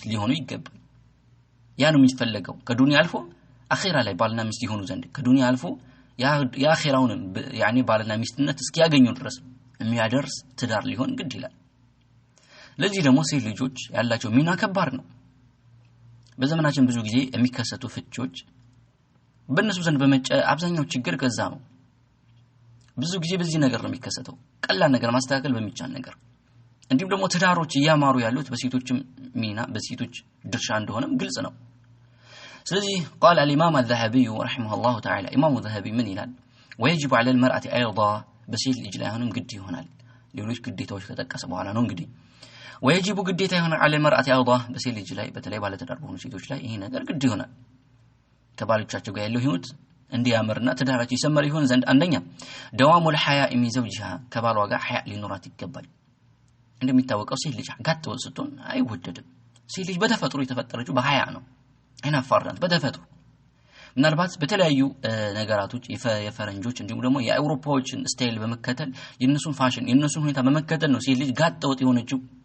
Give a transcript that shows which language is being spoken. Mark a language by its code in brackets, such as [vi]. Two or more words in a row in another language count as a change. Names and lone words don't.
[am] ሊሆኑ ይገባል። ያ ነው የሚፈልገው ከዱንያ አልፎ አኺራ ላይ ባልና ሚስት ይሆኑ ዘንድ ከዱንያ አልፎ የአኺራውን ያኒ ባልና ሚስትነት እስኪያገኙ ድረስ የሚያደርስ ትዳር ሊሆን ግድ ይላል። ለዚህ ደግሞ ሴት ልጆች ያላቸው ሚና ከባድ ነው። በዘመናችን ብዙ ጊዜ የሚከሰቱ ፍቺዎች በእነሱ ዘንድ አብዛኛው ችግር ከዛ ነው። ብዙ ጊዜ በዚህ ነገር ነው የሚከሰተው ቀላል ነገር ማስተካከል በሚቻል ነገር እንዲሁም ደግሞ ትዳሮች ያማሩ ያሉት በሴቶችም ሚና በሴቶች ድርሻ እንደሆነም ግልጽ ነው። ስለዚህ [ar] قال الامام الذهبي رحمه الله تعالى امام الذهبي من [am] ይላል [ar] ويجب على المرأة ايضا [am] በሴት ልጅ ላይ አሁንም ግድ ይሆናል ሌሎች ግዴታዎች ከተጠቀሰ በኋላ ነው እንግዲህ ويجب ግዴታ ይሆናል [ar] على المرأة ايضا [am] በሴት ልጅ ላይ በተለይ ባለ ትዳር በሆኑ ሴቶች ላይ ይሄ ነገር ግድ ይሆናል ከባሎቻቸው ጋር ያለው ህይወት እንዲያምርና ትዳራቸው ይሰመር ይሆን ዘንድ አንደኛ [ar] دوام الحياء من زوجها [am] ከባሏ ጋር ሐያ ሊኖራት ይገባል። እንደሚታወቀው ሴት ልጅ ጋጥ ወስቶን አይወደድም። ሴት ልጅ በተፈጥሮ የተፈጠረችው በሐያ ነው አይናፋርናት በተፈጥሮ ምናልባት በተለያዩ ነገራቶች የፈረንጆች እንዲሁም ደግሞ የአውሮፓዎችን ስታይል በመከተል የነሱን ፋሽን የነሱን ሁኔታ በመከተል ነው ሴት ልጅ ጋጥ ወጥ የሆነችው